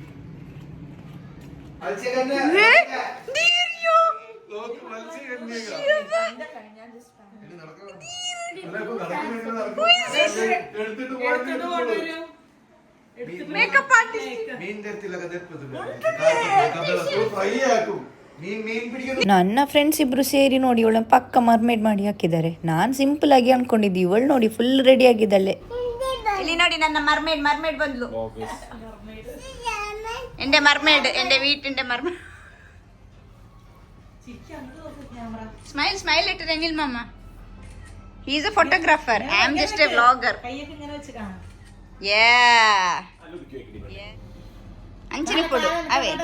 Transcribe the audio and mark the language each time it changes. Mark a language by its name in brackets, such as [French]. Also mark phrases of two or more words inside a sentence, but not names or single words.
[Kannada] ಮೇಕಪ್ ನನ್ನ ಫ್ರೆಂಡ್ಸ್ ಇಬ್ರು ಸೇರಿ ನೋಡಿ ಇವಳ ಪಕ್ಕ ಮರ್ಮೇಡ್ ಮಾಡಿ ಹಾಕಿದ್ದಾರೆ. ನಾನು ಸಿಂಪಲ್ ಆಗಿ ಅನ್ಕೊಂಡಿದ್ದೆ, ಇವಳು ನೋಡಿ ಫುಲ್ ರೆಡಿ ಆಗಿದ್ದಾಳೆ. ಇಲ್ಲಿ ನೋಡಿ ನನ್ನ ಮರ್ಮೇಡ್ ಬಂದ್ಲು. [Malayalam] എന്റെ മർമേഡ്, എന്റെ വീട്ടിന്റെ മർമേഡ്. സ്മൈൽ ഇട്ട് രനിൽ മാമ. [English] He is a photographer. I am just a vlogger. Yeah. [Kannada] ಅಂಚಿನ ಕೊಡು ಅವೇ.